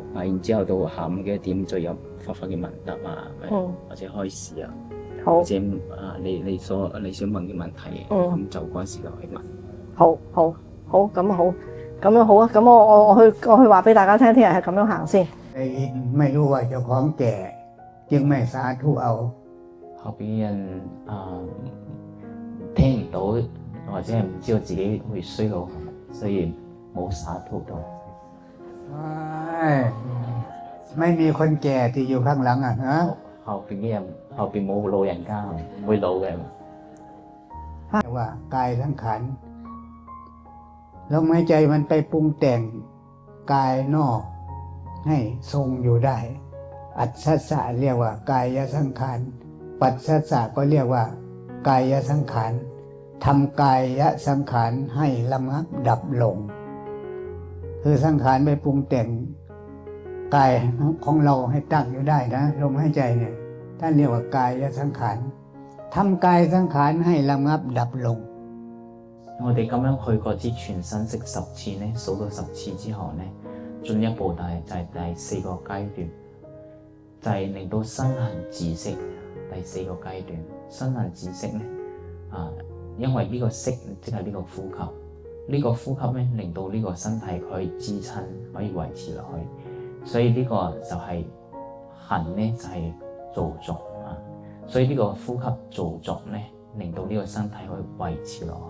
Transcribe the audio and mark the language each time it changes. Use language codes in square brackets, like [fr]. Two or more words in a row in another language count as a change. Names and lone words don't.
[yue] 然之後到下午幾多點再有佛法嘅問答或者開示啊。或者你想問嘅問題，咁就嗰陣時就去問。好，咁好，咁樣好啊！咁我去話俾大家聽，聽日係咁樣行先。你 [th] ไม่รู้ว่าเจ้าของแก่จึงไม่สาธุเอา [yue] 後邊人聽唔到或者係唔知道自己會衰老，所以冇灑脫到。 [th] ไม่มีคนแก่ที่อยู่ข้างหลังฮะ [yue] 後邊冇老人家，唔會老嘅。 [th] ว่ากายสังขาร ลมหายใจมันไปปรุงแต่งกายนอกให้ทรงอยู่ได้ อัศสะเรียกว่ากายสังขารปัสสสะก็เรียกว่ากายสังขารทำกายสังขารให้ระงับดับลงคือสังขารไปปรุงแต่งกายของเราให้ตั้งอยู่ได้นะลมหายใจเนี่ยท่านเรียกว่ากายสังขารทำกายสังขารให้ระงับดับลง [yue] 我哋咁樣去過支全身食10次呢，數到10次之後呢，進一步就係第4個階段，就係令到身行止息。第4個階段，身行止息呢，因為呢個息即係呢個呼吸，呢個呼吸呢令到呢個身體可以支撐，可以維持落去，所以呢個就係行呢就係造作啊，所以呢個呼吸造作呢，令到呢個身體可以維持落去。